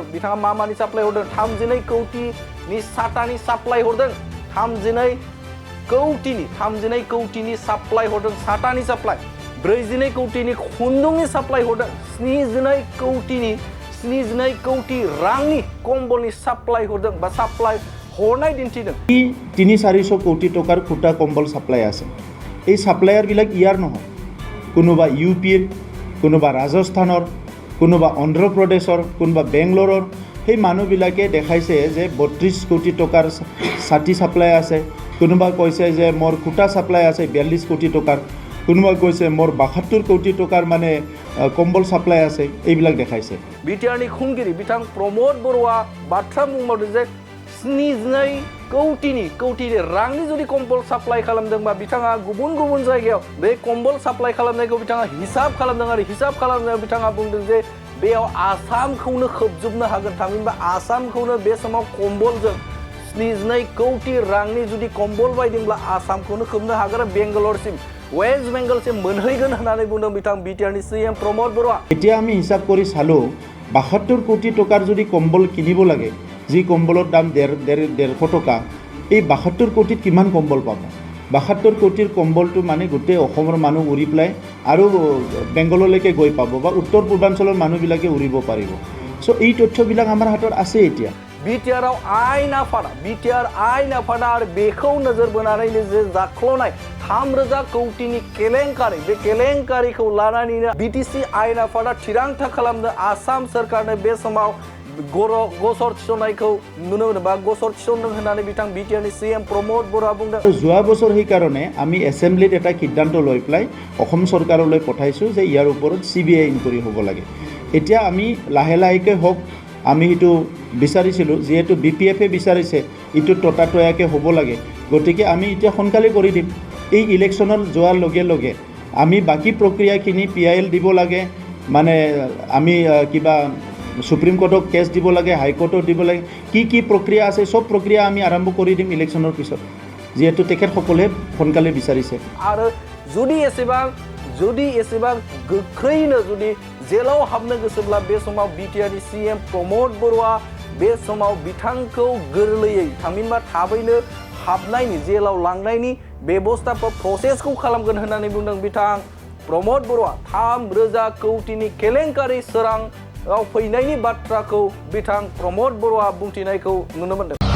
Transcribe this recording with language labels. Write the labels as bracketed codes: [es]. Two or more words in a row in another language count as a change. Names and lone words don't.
[brx] बिथाङा मानि साप्लाय हरदों 32 कौटिनि साटानि साप्लाय हरदों 32 कौटिनि साप्लाय हरदों साटानि साप्लाय 42 कौटिनि खुन्दुंनि साप्लाय हरदों 72 कौटि रांनि कम्बलनि साप्लाय हरदों बा साप्लाय हरनाय दिन्थिदों। [as] 300-400 কোটি টকাৰ খুটা কম্বল চাপ্লাই আছে এই সাপ্লায়াৰবিলাক ইয়াৰ নহয় কোনোবা UPৰ কোনোবা ৰাজস্থানৰ কোনোবা অন্ধ্ৰ প্ৰদেশৰ কোনোবা বেংগলোৰৰ সেই মানুহবিলাকে দেখাইছে যে 32 কোটি টকাৰ ছাতি সাপ্লাই আছে কোনোবা কৈছে যে মোৰ খুটা সাপ্লাই আছে 42 কোটি টকাৰ কোনোবা কৈছে মোৰ 72 কোটি টকাৰ মানে কম্বল সাপ্লাই আছে এইবিলাক দেখাইছে। [brx] बिटिआरनि खुंगिरि बिथां प्रमोद बर'आ बाथ्रा बुंबावदों जे 72 कौटिनि रांनि जुदि कम्बल साप्लाय खालामदोंबा बिथाङा गुबुन जायगायाव बे कम्बल साप्लाय खालामनायखौ बिथाङा हिसाब खालामदों आरो हिसाब खालामनायाव बिथाङा बुंदों जे बेयाव आसामखौनो खोबजोबनो हागोन थामहिनबा आसामखौनो बे समाव कम्बलजों 72 कौटि रांनि जुदि कम्बल बायदोंब्ला आसामखौनो खोबनो हागोन बेंगालरसिम वेस्ट बेंगलसिम मोनहैगोन होननानै बुंदों बिथां बिटिआरनि सीएम प्रमोद बर'आ। [as] এতিয়া আমি হিসাব কৰি চালোঁ 72 কোটি টকাৰ যদি কম্বল কিনিব লাগে যি কম্বলৰ দাম 150 টকা এই 72 কোটিত কিমান কম্বল পাব 72 কোটিৰ কম্বলটো মানে গোটেই অসমৰ মানুহ উৰি পেলাই আৰু বেংগললৈকে গৈ পাব বা উত্তৰ পূৰ্বাঞ্চলৰ মানুহবিলাকে উৰিব পাৰিব সো এই তথ্যবিলাক আমাৰ হাতত আছে এতিয়া [brx] बिटिआरआव आयेन आफादा आरो बेखौ नोजोर बोनानैनो जे जाख्ल'नाय 3,000 कौटिनि केलेंकारि बे केलेंकारिखौ लानानैनो बिटिसि आयेन आफादा थिरांथा खालामदों आसाम सरकारनो बे समाव गसर थिसननायखौ नुनो मोनो बा गसर थिसनदों होननानै बिथां बिटिआरनि सीएम प्रमोद बर'आ बुंदों। [as] যোৱা বছৰ সেইকাৰণে আমি এছেম্বলিত এটা সিদ্ধান্ত লৈ পেলাই অসম চৰকাৰলৈ পঠাইছোঁ যে ইয়াৰ ওপৰত CBI ইনকুৱাৰী হ'ব লাগে এতিয়া আমি লাহে লাহেকৈ হওক আমি এইটো বিচাৰিছিলোঁ যিহেতু BPF বিচাৰিছে এইটো ততাতৈয়াকৈ হ'ব লাগে গতিকে আমি এতিয়া সোনকালে কৰি দিম এই ইলেকশ্যনত যোৱাৰ লগে লগে আমি বাকী প্ৰক্ৰিয়াখিনি PIL দিব লাগে মানে আমি কিবা সুপ্ৰিম কোৰ্টক কেছ দিব লাগে হাইকোৰ্টত দিব লাগে কি প্ৰক্ৰিয়া আছে সব প্ৰক্ৰিয়া আমি আৰম্ভ কৰি দিম ইলেকশ্যনৰ পিছত যেহেতু তেখেতসকলে সোনকালে বিচাৰিছে আৰু যদি [brx] এसेबां गोख्रैनो जुदि जेलाव हाबनो गोसोब्ला बे समाव बिटिआरनि सीएम प्रमोद बर'आ बे समाव बिथांखौ गोरलैयै थामहिनबा थाबैनो हाबनायनि जेलाव लांनायनि बेबस्था प्रसेसखौ खालामगोन होननानै बुंदों बिथां प्रमोद बर'आ 3,000 कौटिनि केलेंकारि सोराङाव फैनायनि बाथ्राखौ बिथां प्रमोद बर'आ बुंथिनायखौ नुनो मोन्दों।